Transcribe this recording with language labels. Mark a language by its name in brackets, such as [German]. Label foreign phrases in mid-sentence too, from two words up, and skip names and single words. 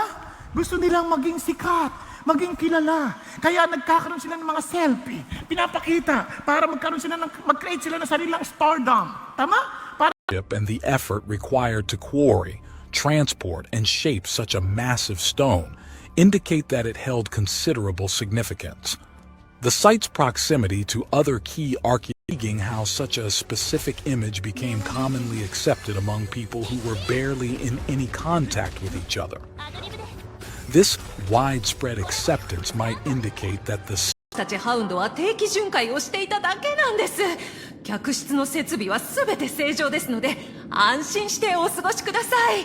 [Filipino] Gusto nilang maging sikat, maging kilala. Kaya nagkakaroon sila ng mga selfie, pinapakita para mag-create sila ng sarilang stardom. Tama? Para [English] and the effort required to quarry, transport, and shape such a massive stone indicate that it held considerable significance. The site's proximity to other key archaeological how such a specific image became commonly accepted among people who were barely in any contact with each other. This widespread acceptance might indicate that the [Japanese] たちハウンドは定期巡回をしていただけなんです。客室の設備は全て正常ですので、安心してお過ごしください。